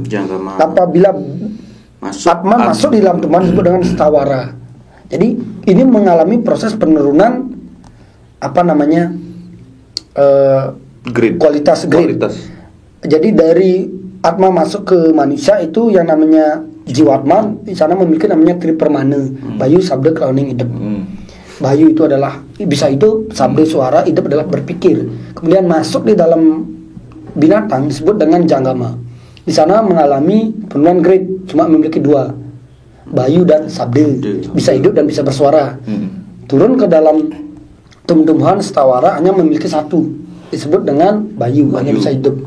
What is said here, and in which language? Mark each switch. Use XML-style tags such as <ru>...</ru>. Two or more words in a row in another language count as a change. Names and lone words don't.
<id>Apabila atma masuk di dalam tubuh disebut dengan stawara. Jadi ini mengalami proses penurunan apa namanya kualitas grade. Jadi dari atma masuk ke manusia itu yang namanya jiwatman, di sana memiliki namanya tripermana, bayu, sabda, kroning, idep. Bayu itu adalah bisa hidup, sabda suara, idep adalah berpikir. Kemudian masuk di dalam binatang disebut dengan janggama. Di sana mengalami penurunan grade, cuma memiliki dua, bayu dan sabda, bisa hidup dan bisa bersuara. Turun ke dalam tumbuhan stawara hanya memiliki satu, disebut dengan bayu, hanya bisa hidup.</id>